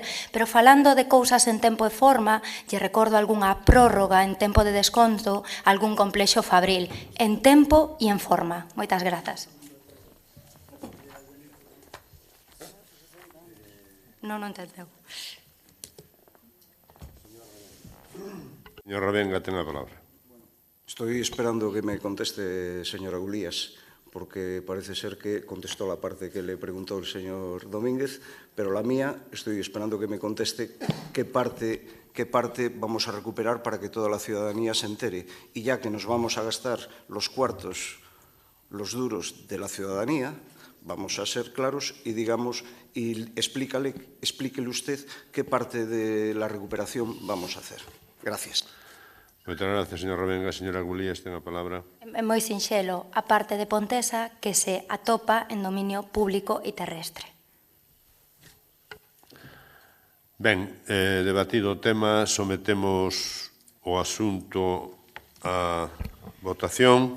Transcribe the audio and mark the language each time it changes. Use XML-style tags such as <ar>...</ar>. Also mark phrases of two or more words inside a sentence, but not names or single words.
<gl>Pero falando de cousas en tempo e forma, lle recordo algunha prórroga en tempo de desconto, algún complexo fabril, en tempo e en forma. Moitas grazas. Non entendeu. Señor Ravenga, ten a palabra.</gl> <es>Estoy esperando que me conteste, señora Gulías, porque parece ser que contestó la parte que le preguntó el señor Domínguez, pero la mía estoy esperando que me conteste qué parte vamos a recuperar para que toda la ciudadanía se entere. Y ya que nos vamos a gastar los cuartos, los duros de la ciudadanía, vamos a ser claros y digamos, y explíquele usted qué parte de la recuperación vamos a hacer. Gracias.</es> <gl>Moitas gracias, señor Ravenga. Señora Gulías, ten a palabra. É moi sinxelo, a parte de Pontesa que se atopa en dominio público e terrestre. Ben, debatido o tema, sometemos o asunto a votación.</gl>